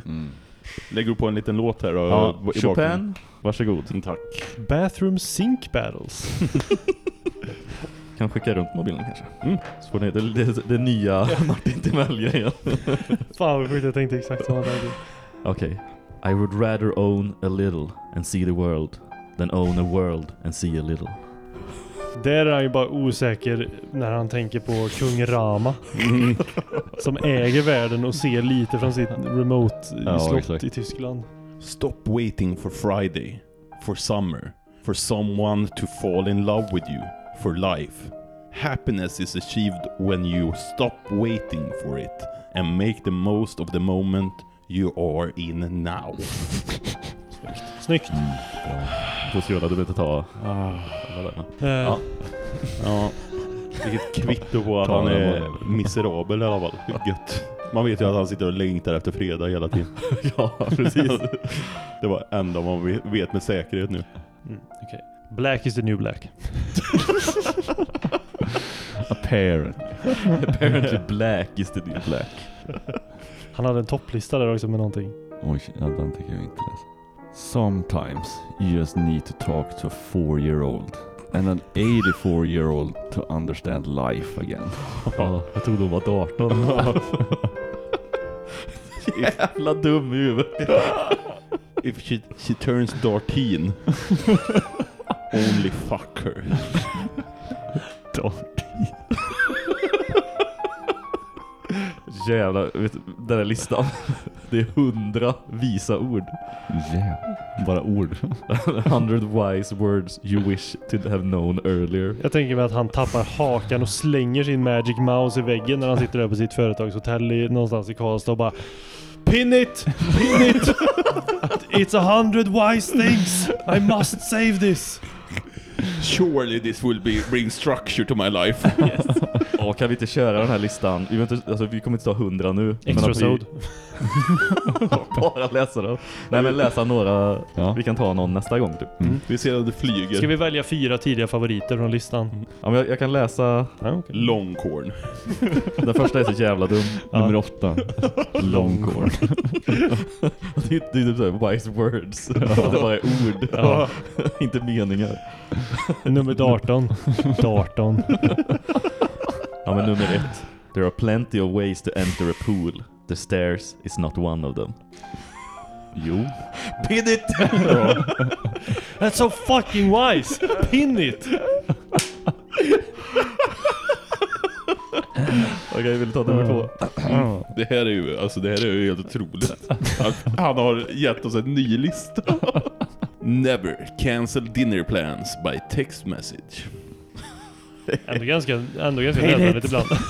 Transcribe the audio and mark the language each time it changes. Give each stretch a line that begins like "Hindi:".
Swedish: Mm. Lägger du på en liten låt här då? Ja, Chopin. Varsågod. Tack.
English: Bathroom sink battles.
Swedish: Kan skicka runt mobilen kanske. Mm. Så får ni det nya Martin Timmel-grejen. Fan vad skit, jag tänkte exakt samma där. Okej.
English: I would rather own a little and see the world than own a world and see a little.
Swedish: Där är han ju bara osäker när han tänker på kung Rama som äger världen och ser lite från sitt remote slott i Tyskland.
English: Stop waiting for Friday, for summer, for someone to fall in love with you, for life. Happiness is achieved when you stop waiting for it and make the most of the moment you are in now.
Swedish: Snyggt. Du får skriva, du behöver inte ta. Vilket kvitto på att han är miserabel i alla fall. Gött. Man vet ju att han sitter och längtar efter fredag hela tiden. Ja, precis. Det var ändå man vet med säkerhet nu.
English: Mm, okay. Black is the new black. Apparently black is the new black.
Swedish: Han hade en topplista där också med någonting. Oj, den tycker jag inte läsa.
English: Sometimes you just need to talk to a 4-year-old and an 84-year-old to understand life again.
Swedish: Ja, jag trodde hon var 18. Jävla dum i huvudet.
English: If she turns 13, only fuck her.
Swedish: 13. Jävla, vet du, den här listan. Det är 100 visa ord.
English: Yeah.
Swedish: Bara ord.
English: 100 wise words you wish to have known earlier.
Swedish: Jag tänker mig att han tappar hakan och slänger sin magic mouse i väggen när han sitter där på sitt företagshotell någonstans i Karlstad och bara
English: Pin it! It's 100 wise things! I must save this! Surely this will be bring structure to my life. Yes.
Swedish: Oh, kan vi inte köra den här listan? Vi, inte, alltså, vi kommer inte ta 100 nu. Extra sod. Bara läsa dem. Nej, men läsa några. Ja. Vi kan ta någon nästa gång. Typ. Mm. Vi ser att det flyger. Ska vi välja 4 tidiga favoriter från listan? Mm. Ja, men jag kan läsa. Nej, okay. Longhorn. Den första är så jävla dum. Ja. Nummer 8. Longhorn. Det är typ såhär wise words. Ja. Det bara är ord. Ja. Inte meningar. Nummer 18. 18. Ja, men nummer 1.
English: There are plenty of ways to enter a pool. The stairs is not one of them.
Swedish: Jo.
English: Pin it! That's so fucking wise! Pin it!
Swedish: Okej, okay, vill du ta nummer 2? Det här är ju, alltså, det här är ju helt otroligt. Han har gett oss en ny lista.
English: Never cancel dinner plans by text message.
Swedish: Ändå ganska nödvändigt ibland.